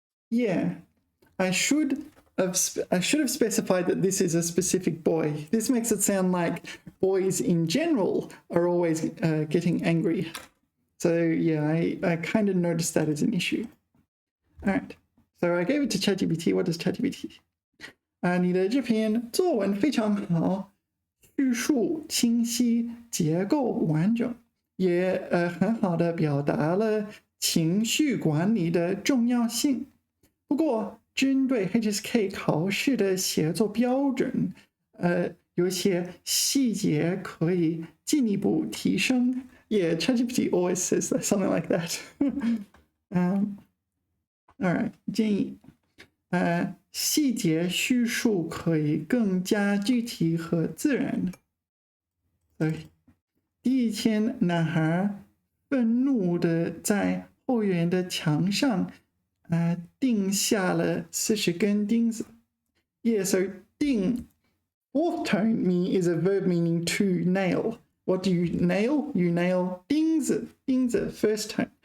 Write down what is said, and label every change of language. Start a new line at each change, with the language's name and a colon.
English: Yeah, I should have specified that this is a specific boy. This makes it sound like boys in general are always getting angry. So yeah, I kind of noticed that as an issue. All right, so I gave it to ChatGPT. What does ChatGPT?
Chinese: 你的这篇作文非常好，叙述清晰，结构完整，也很好的表达了情绪管理的重要性。不过，针对 HSK 考试的写作标准，有些细节可以进一步提升。
English: Yeah, ChatGPT always says something like that.
Chinese: All right, 建议细节叙述可以更加具体和自然。第一天，男孩愤怒的在后园的墙上钉下了40根钉子。
English: Yeah, so 钉 fourth tone is a verb meaning to nail. What do you nail? You nail 钉子 first tone.